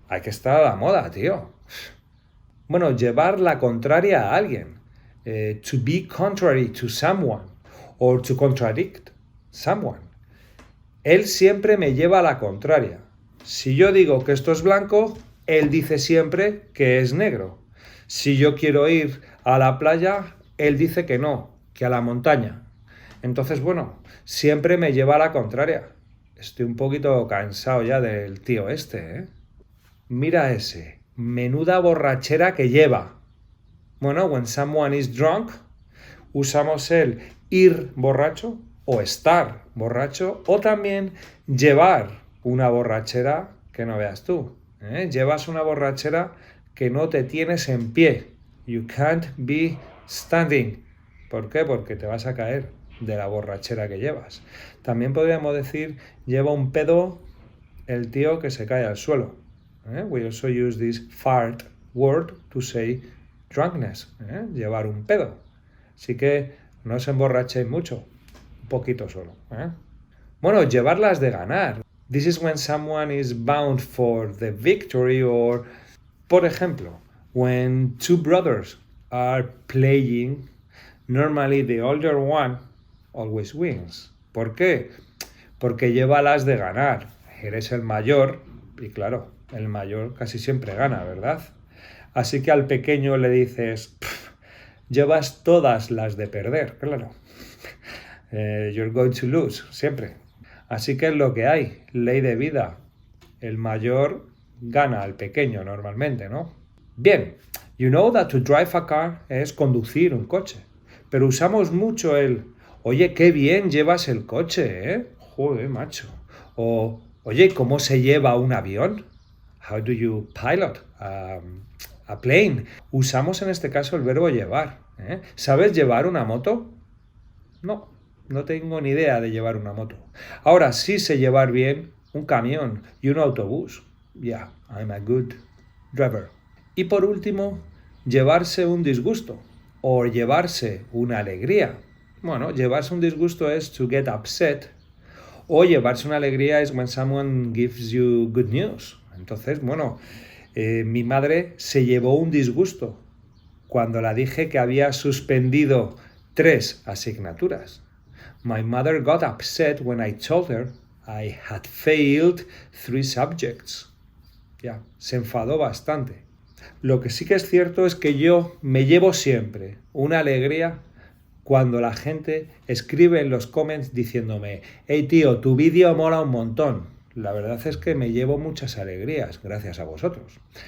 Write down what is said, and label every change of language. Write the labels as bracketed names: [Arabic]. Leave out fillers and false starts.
[Spanish] Hay que estar a la moda, tío. Bueno, llevar la contraria a alguien. [English] To be contrary to someone. Or to contradict someone. [Spanish] Él siempre me lleva a la contraria. Si yo digo que esto es blanco, él dice siempre que es negro. Si yo quiero ir a la playa, él dice que no, que a la montaña. Entonces, bueno, siempre me lleva a la contraria. Estoy un poquito cansado ya del tío este, Mira ese, menuda borrachera que lleva. Bueno, [English] when someone is drunk, [Spanish] usamos el ir borracho o estar borracho o también llevar una borrachera que no veas tú. Llevas una borrachera que no te tienes en pie. [English] You can't be standing. [Spanish] ¿Por qué? Porque te vas a caer de la borrachera que llevas. También podríamos decir, lleva un pedo el tío que se cae al suelo. [English] We also use this fart word to say drunkenness. [Spanish] Llevar un pedo. Así que no os emborrachéis mucho. Un poquito solo. Bueno, llevarlas de ganar. [English] This is when someone is bound for the victory or, [Spanish] por ejemplo, [English] when two brothers are playing, normally the older one always wins. [Spanish] ¿Por qué? Porque lleva las de ganar. Eres el mayor y claro, el mayor casi siempre gana, ¿verdad? Así que al pequeño le dices, llevas todas las de perder, claro. [English] You're going to lose, [Spanish] siempre. Así que es lo que hay, ley de vida. El mayor gana al pequeño normalmente, ¿no? [English] Bien, you know that to drive a car [Spanish] es conducir un coche. Pero usamos mucho el, oye, qué bien llevas el coche, Joder, macho. O, oye, ¿cómo se lleva un avión? [English] How do you pilot a a plane. [Spanish] Usamos en este caso el verbo llevar. ¿Sabes llevar una moto? No, no tengo ni idea de llevar una moto. Ahora sí sé llevar bien un camión y un autobús. [English] Yeah, I'm a good driver. [Spanish] Y por último, llevarse un disgusto o llevarse una alegría. Bueno, llevarse un disgusto es [English] to get upset, [Spanish] o llevarse una alegría es [English] when someone gives you good news. [Spanish] Entonces, bueno, mi madre se llevó un disgusto cuando la dije que había suspendido 3 asignaturas. [English] My mother got upset when I told her I had failed 3 subjects. [Spanish] Ya, se enfadó bastante. Lo que sí que es cierto es que yo me llevo siempre una alegría cuando la gente escribe en los comments diciéndome: hey tío, tu vídeo mola un montón. La verdad es que me llevo muchas alegrías gracias a vosotros.